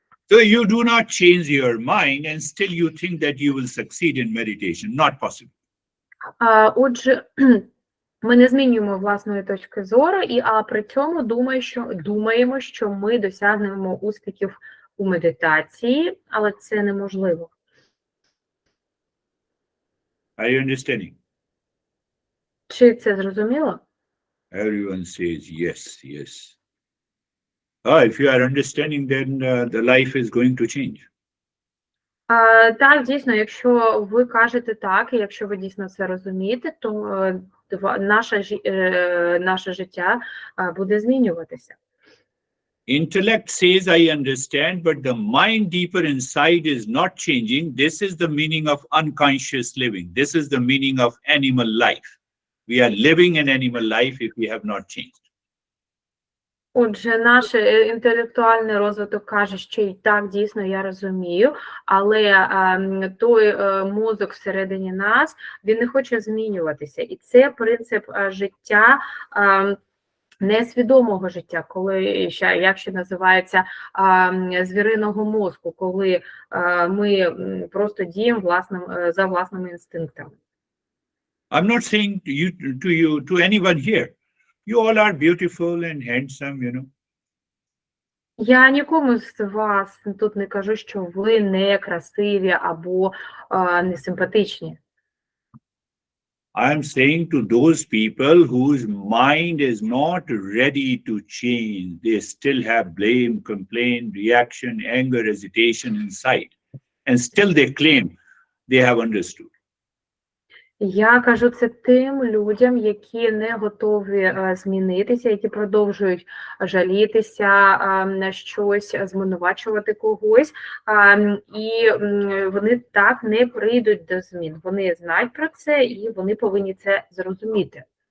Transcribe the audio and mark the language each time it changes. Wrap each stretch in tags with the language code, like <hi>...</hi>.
<en>So you do not change your mind and still you think that you will succeed in meditation. Not possible.</en> <uk>Отже, Ми не змінюємо власної точки зору, а при цьому думаємо, що ми досягнемо успіхів у медитації, але це неможливо.</uk> <en>Are you understanding?</en> <uk>Чи це зрозуміло?</uk> <en>Everyone says yes, yes. If you are understanding, then the life is going to change.</en> <uk>Так, дійсно, якщо ви кажете так, і якщо ви дійсно це розумієте, то наше життя буде змінюватися.</uk> <en>Intellect says, I understand, but the mind deeper inside is not changing. This is the meaning of unconscious living. This is the meaning of animal life. We are living an animal life if we have not changed.</en> <uk>Отже, наш інтелектуальний розвиток каже, що і так, дійсно, я розумію, але той мозок всередині нас, він не хоче змінюватися. І це принцип життя, несвідомого життя, коли, як ще називається, звіриного мозку, коли ми просто діємо за власними інстинктами.</uk> <en>I'm not saying to anyone here, you all are beautiful and handsome, you know.</en> <uk>Я нікому з вас тут не кажу, що ви не красиві або не симпатичні.</uk> <en>I am saying to those people whose mind is not ready to change, they still have blame, complaint, reaction, anger, hesitation inside, and still they claim they have understood.</en> <uk>Я кажу це тим людям, які не готові змінитися, які продовжують жалітися на щось, звинувачувати когось, і вони так не прийдуть до змін. Вони знають про це і вони повинні це зрозуміти.</uk>